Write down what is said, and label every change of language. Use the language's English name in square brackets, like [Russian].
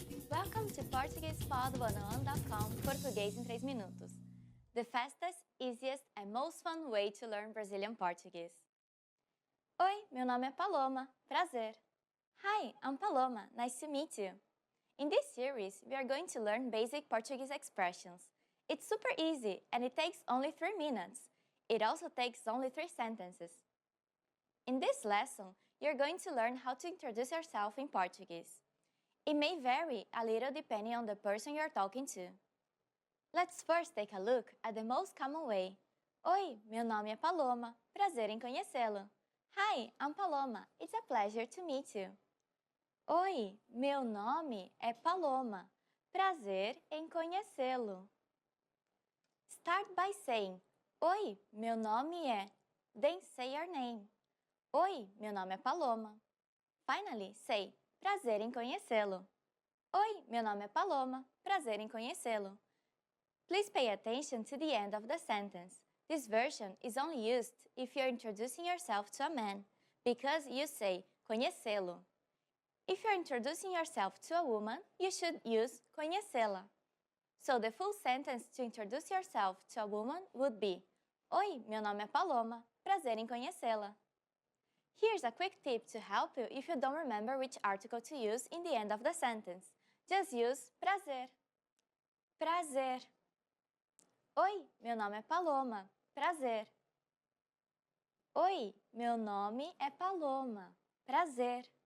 [English] Welcome to PortuguesePod101.com [Portuguese] Português em 3 minutos. [English] The fastest, easiest and most fun way to learn Brazilian Portuguese. [Portuguese] Oi, meu nome é Paloma. Prazer. [English] Hi, I'm Paloma. Nice to meet you. In this series, we are going to learn basic Portuguese expressions. It's super easy and it takes only 3 minutes. It also takes only 3 sentences. In this lesson, you're going to learn how to introduce yourself in Portuguese. It may vary a little depending on the person you're talking to. Let's first take a look at the most common way. [Portuguese] Oi, meu nome é Paloma. Prazer em conhecê-lo. [English] Hi, I'm Paloma. It's a pleasure to meet you. [Portuguese] Oi, meu nome é Paloma. Prazer em conhecê-lo. [English] Start by saying, [Portuguese] Oi, meu nome é. [English] Then say your name. [Portuguese] Oi, meu nome é Paloma. [English] Finally, say, [Portuguese] prazer em conhecê-lo. Oi, meu nome é Paloma. Prazer em conhecê-lo. [English] Please pay attention to the end of the sentence. This version is only used if you're introducing yourself to a man, because you say conhecê-lo. If you're introducing yourself to a woman, you should use conhecê-la. So the full sentence to introduce yourself to a woman would be [Portuguese] Oi, meu nome é Paloma. Prazer em conhecê-la. [English] Here's a quick tip to help you if you don't remember which article to use in the end of the sentence. Just use [Portuguese] prazer. Prazer. Oi, meu nome é Paloma. Prazer. Oi, meu nome é Paloma. Prazer.